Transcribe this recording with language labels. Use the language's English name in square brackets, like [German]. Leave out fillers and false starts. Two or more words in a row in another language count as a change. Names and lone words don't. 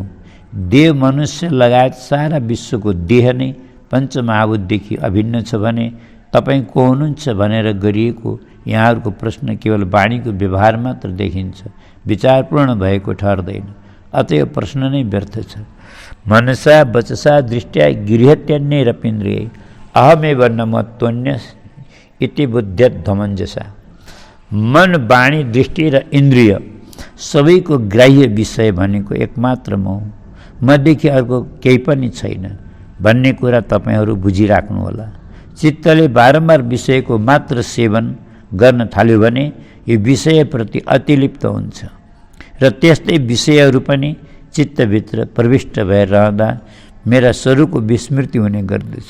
[Nepali] देव मनुष्य लगायत सारा विश्वको देह नै पञ्चमहाभूतदेखि अभिन्न छ भने तपाईँ को हुनुहुन्छ भनेर गरिएको यहाँहरूको प्रश्न केवल वाणीको व्यवहार मात्र देखिन्छ, विचारपूर्ण भएको ठहर्दैन। अतएव प्रश्न नै व्यर्थ छ। [Sanskrit] मनसा वचसा दृष्ट्या गृहत्यन्यैरपीन्द्रियै अहमेव न मत्वन्य इति बुद्ध्यत धमञ्जसा। [Nepali] मन, वाणी, दृष्टि र इन्द्रिय सबैको ग्राह्य विषय भनेको एकमात्र म हुँ, मदेखि अर्को केही पनि छैन भन्ने कुरा तपाईँहरू बुझिराख्नुहोला। चित्तले बारम्बार विषयको मात्र सेवन गर्न थाल्यो भने यो विषयप्रति अतिलिप्त हुन्छ र त्यस्तै विषयहरू पनि चित्तभित्र प्रविष्ट भएर रहँदा मेरा स्वरूपको विस्मृति हुने गर्दछ।